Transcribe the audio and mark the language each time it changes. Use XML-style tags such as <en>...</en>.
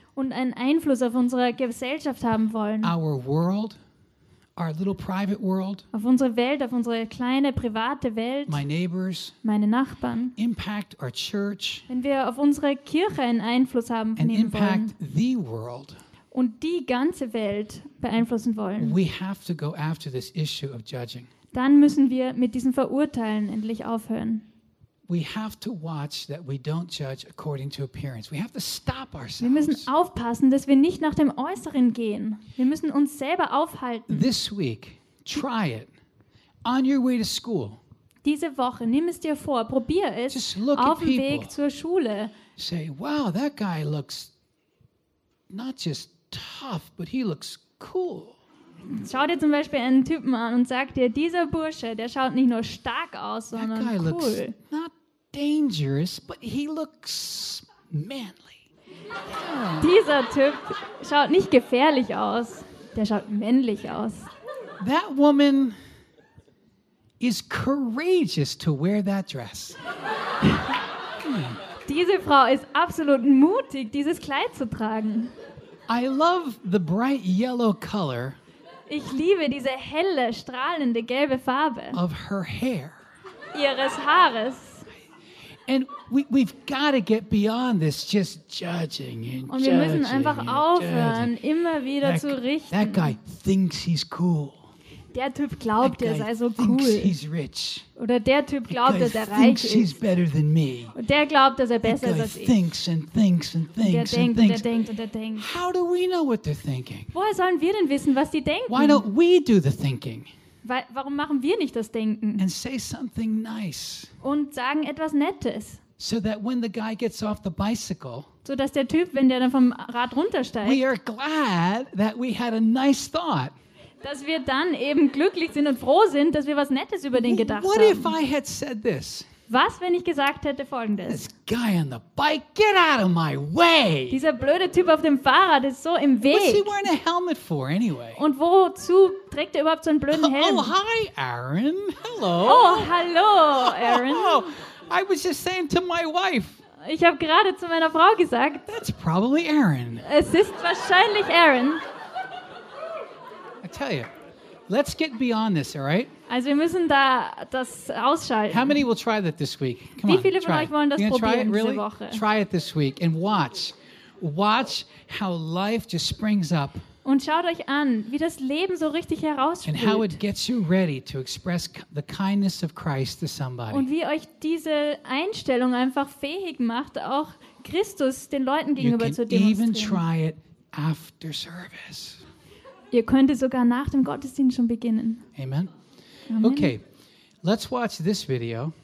<de>und einen Einfluss auf unsere Gesellschaft haben wollen,</de> <en>our world, our little private world,</en> <de>auf unsere Welt, auf unsere kleine private Welt,</de> <en>my neighbors,</en> <de>meine Nachbarn,</de> <en>impact our church,</en> <de>wenn wir auf unsere Kirche einen Einfluss haben</de> <en>and impact the world,</en> <de>und die ganze Welt beeinflussen wollen,</de> <en>we have to go after this issue of judging.</en> <de>Dann müssen wir mit diesem Verurteilen endlich aufhören.</de> <en>We have to watch that we don't judge according to appearance. We have to stop ourselves.</en> <de>Wir müssen aufpassen, dass wir nicht nach dem Äußeren gehen. Wir müssen uns selber aufhalten.</de> <en>This week, try it. On your way to school.</en> <de>Diese Woche, nimm es dir vor, probier es.</de> <en>Just look</en> <de>auf</de> <en>at people.</en> <de>Dem Weg zur Schule.</de> <en>Say, wow, that guy looks not just tough, but he looks cool.</en> <de>Schau dir zum Beispiel einen Typen an und sag dir, dieser Bursche, der schaut nicht nur stark aus, sondern</de> <en>that guy</en> <de>cool.</de> <en>Looks not dangerous, but he looks manly.</en> <de>Dieser Typ schaut nicht gefährlich aus, der schaut männlich aus.</de> <en>That woman is courageous to wear that dress.</en> <de>Diese Frau ist absolut mutig, dieses Kleid zu tragen.</de> <en>I love the bright yellow color.</en> <de>Ich liebe diese helle, strahlende, gelbe Farbe</de> <en>of her hair.</en> <de>Ihres Haares.</de> <en>And we've got to get beyond this just judging and</en> <de>und wir müssen einfach aufhören, immer wieder zu richten.</de> <en>That guy thinks he's cool.</en> <de>Der Typ glaubt, er sei so cool.</de> <en>He's rich.</en> <de>Oder der Typ glaubt, dass er reich ist.</de> <en>He's better than me.</en> <de>Und der glaubt, dass er besser ist als ich.</de> <en>Thinks and thinks and thinks</en> <de>und der denkt und er denkt und er denkt.</de> <en>How do we know what they're thinking?</en> <de>Woher sollen wir denn wissen, was die denken?</de> <en>Why don't we do the thinking?</en> <de>Warum machen wir nicht das Denken?</de> <en>And say something nice.</en> <de>Und sagen etwas Nettes.</de> <en>So that when the guy gets off the bicycle,</en> <de>so dass der Typ, wenn der dann vom Rad runtersteigt,</de> <en>we are glad that we had a nice thought.</en> <de>Dass wir dann eben glücklich sind und froh sind, dass wir was Nettes über den gedacht</de> <en>what</en> <de>haben.</de> <en>If I had said this?</en> <de>Was, wenn ich gesagt hätte Folgendes?</de> <en>This guy on the bike, get out of my way!</en> <de>Dieser blöde Typ auf dem Fahrrad ist so im Weg.</de> <en>What's he wearing a helmet for anyway?</en> <de>Und wozu trägt er überhaupt so einen blöden Helm?</de> <en>Oh, hi, Aaron. Hello.</en> <de>Oh, hallo, Aaron. Oh,</de> <en>I was just saying to my wife.</en> <de>Ich habe gerade zu meiner Frau gesagt.</de> <en>That's probably Aaron.</en> <de>Es ist wahrscheinlich Aaron.</de> <en>I tell you, let's get beyond this, all right?</en> <de>Also wir müssen da das ausschalten.</de> <en>How many will try that this week? Come</en> <de>wie viele</de> <en>on, try</en> <de>von euch wollen das probieren</de> <en>try it, really?</en> <de>Diese Woche?</de> <en>Try it this week and watch how life just springs up.</en> <de>Und schaut euch an, wie das Leben so richtig herausspielt.</de> <en>And how it gets you ready to express the kindness of Christ to somebody.</en> <de>Und wie euch diese Einstellung einfach fähig macht, auch Christus den Leuten gegenüber zu demonstrieren.</de> <en>You can even try it after service.</en> <de>Ihr könnt sogar nach dem Gottesdienst schon beginnen.</de> <en>Amen. Amen. Okay, let's watch this video.</en>